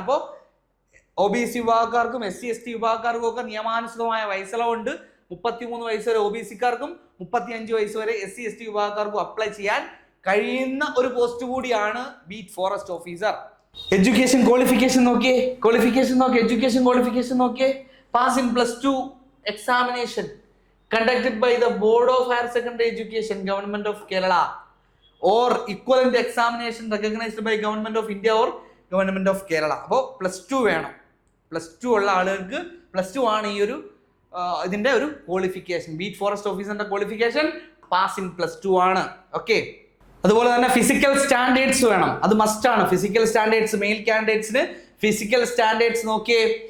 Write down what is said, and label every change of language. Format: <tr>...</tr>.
<ml>അപ്പോൾ OBC വിഭാഗക്കാർക്കും SC ST വിഭാഗക്കാർക്കും ഒക്കെ നിയമാനുസൃതമായ വയസ്സിളവുണ്ട്. 33 വയസ്സ് വരെ OBCക്കാർക്കും 35 വയസ്സ് വരെ SC ST വിഭാഗക്കാർക്കും അപ്ലൈ ചെയ്യാൻ കഴിയുന്ന ഒരു പോസ്റ്റ് കൂടിയാണ് beat forest officer. Education qualification നോക്കിയേ, എഡ്യൂക്കേഷൻ ക്വാളിഫിക്കേഷൻ നോക്കിയേ.</ml> <en>Pass in +2 examination conducted by the Board of Higher Secondary Education, Government of Kerala, or equivalent examination recognized by Government of India or Government of Kerala.</en> <ml>അപ്പോൾ +2 വേണം. +2 ഉള്ള ആളുകൾക്ക് +2 ആണ് ഈ ഒരു ഇതിന്റെ ഒരു qualification. Beat forest ഓഫീസറിന്റെ qualification pass in +2 ആണ്. ഓക്കെ. അതുപോലെ തന്നെ ഫിസിക്കൽ സ്റ്റാൻഡേർഡ്സ് വേണം, അത് മസ്റ്റ് ആണ്. Physical standards mail കാൻഡിഡേറ്റ്സിന് physical standards നോക്കിയേ.</ml>